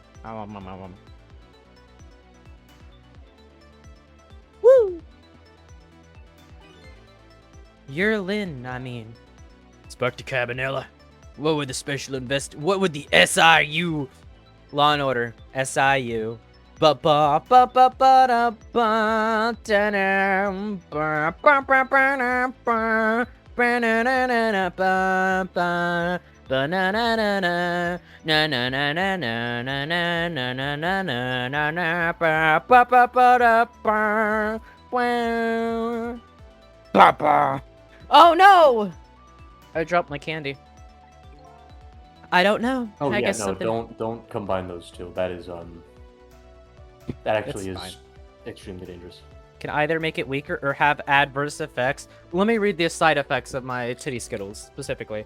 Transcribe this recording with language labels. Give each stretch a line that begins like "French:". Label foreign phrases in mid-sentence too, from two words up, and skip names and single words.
English: Woo! You're Lynn, I mean. Inspector Cabanella, what would the SIU? Law and Order. SIU. Ba ba ba ba ba da ba da da ba ba ba ba da ba ba na na na na ba ba ba na na na na na na na na na na na na na na na na na ba ba ba ba da ba ba ba ba. Oh no! I dropped my candy. I don't know. Oh I yeah, guess no, something. don't combine those two. That is that actually It's is extremely dangerous. Can either make it weaker or have adverse effects. Let me read the side effects of my titty skittles specifically.